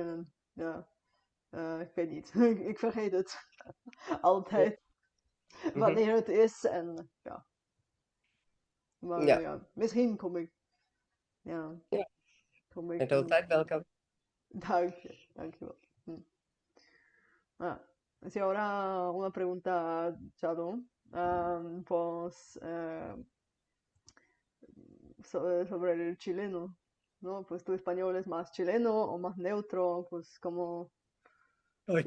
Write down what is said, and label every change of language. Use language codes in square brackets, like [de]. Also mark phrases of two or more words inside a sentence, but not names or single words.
[nl] En, ja, ik weet niet. Ik vergeet het. Altijd. Mhm. Wanneer het is en ja. Maar Ja, ja, misschien kom ik. Ja, ja. kom En ik. altijd welkom. Dank je, dankjewel. [es] Ah, sí, ahora una pregunta, Chalo. Pues sobre el chileno, ¿no? Pues tu español es más chileno o más neutro, pues No, es